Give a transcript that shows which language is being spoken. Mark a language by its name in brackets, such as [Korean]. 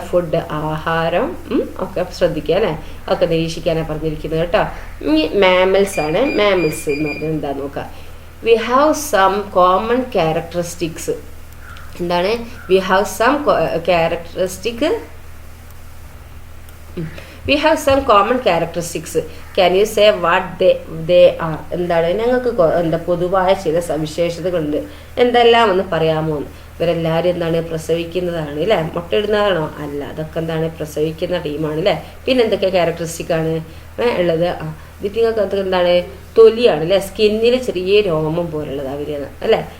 [Malayalam] Food, ആഹാരം ഒക്കെ ശ്രദ്ധിക്കുക അല്ലേ, ഒക്കെ നിരീക്ഷിക്കാനാണ് പറഞ്ഞിരിക്കുന്നത് കേട്ടോ. ഇനി മാമൽസ് ആണ്. മാമൽസ് എന്ന് പറഞ്ഞാൽ എന്താ നോക്കാം. [English] we have some common characteristics, [Malayalam] എന്താണ് [English] We have some characteristic we have some common characteristics. Can you say what they are? [Malayalam] എന്താണ് ഞങ്ങൾക്ക് എന്താ പൊതുവായ ചില സവിശേഷതകളുണ്ട്, എന്തെല്ലാം ഒന്ന് പറയാമോ. ഇവരെല്ലാവരും എന്താണ് പ്രസവിക്കുന്നതാണ് അല്ലേ, മുട്ടയിടുന്നതാണോ അല്ല, അതൊക്കെ എന്താണ് പ്രസവിക്കുന്ന ടീമാണ് അല്ലേ. പിന്നെ എന്തൊക്കെ ക്യാരക്ടറിസ്റ്റിക് ആണ് ഉള്ളത്. ഇതിങ്ങൾക്ക് എന്താണ് തൊലിയാണ് അല്ലേ, സ്കിന്നിൽ ചെറിയ രോമം പോലുള്ളതാണ് വരുന്നത് അല്ലേ.